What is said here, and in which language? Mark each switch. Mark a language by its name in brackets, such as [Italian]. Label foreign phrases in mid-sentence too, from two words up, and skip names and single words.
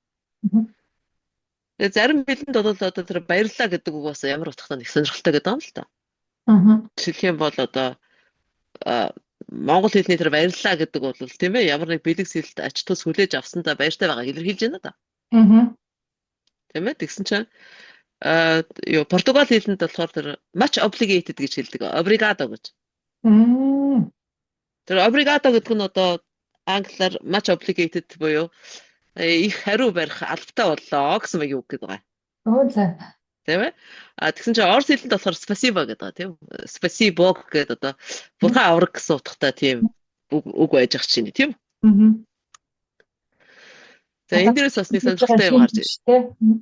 [Mongolian] Тэгээ зарим бидэнд бол одоо тэр баярлалаа гэдэг үг бас ямар утгатай нэг сонирхолтой гэдэг юм л та. Жишээлх юм бол одоо Монгол хэлний тэр баярлалаа гэдэг бол тийм ээ ямар нэг бэлэг сэлд ач тус хүлээж авсандаа баяртай байгааг илэрхийлж байна да. Тийм ээ тэгсэн чинь Португал хэлэнд болохоор тэр [English] much obligated [Mongolian] гэж хэлдэг. Obrigado гэж. Тэр obrigado гэдэг нь одоо англиар [English] much obligated [Mongolian] буюу их хариу барих албатай боллоо гэсэн үг гэдэг байгаа. Тийм ээ. Тэгсэн чинь орос хэлэнд болохоор spasibo гэдэг байгаа тийм. Spasibo гэдэг одоо бурхан авраг гэсэн утгатай тийм үг байж ах чинь тийм. За энэ дээрээс бас нэг сонирхолтой юм гарч байна.